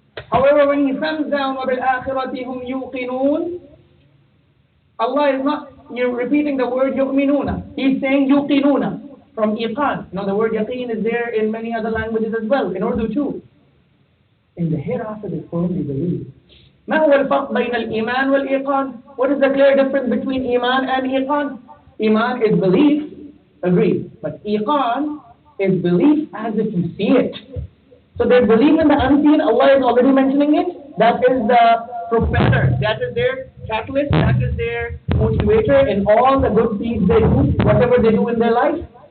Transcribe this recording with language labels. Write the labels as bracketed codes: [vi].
[en] However, when he comes down [ar] وَبِالْآخِرَةِ هُمْ يُوقِنُونَ, [en] Allah is not repeating the word يُؤْمِنُونَ. He's saying يُوقِنُونَ from iqan. Now the word yaqeen is there in many other languages as well, in Urdu too. In the hereafter they firmly believe. [ar] ما هو الفرق بين الإيمان والإيقان? [en] What is the clear difference between iman and iqan? Iman is belief, agreed. But iqan is belief as if you see it. So their belief in the unseen, Allah is already mentioning it. That is the propeller, that is their catalyst, that is their motivator in all the good deeds they do, whatever they do in their life.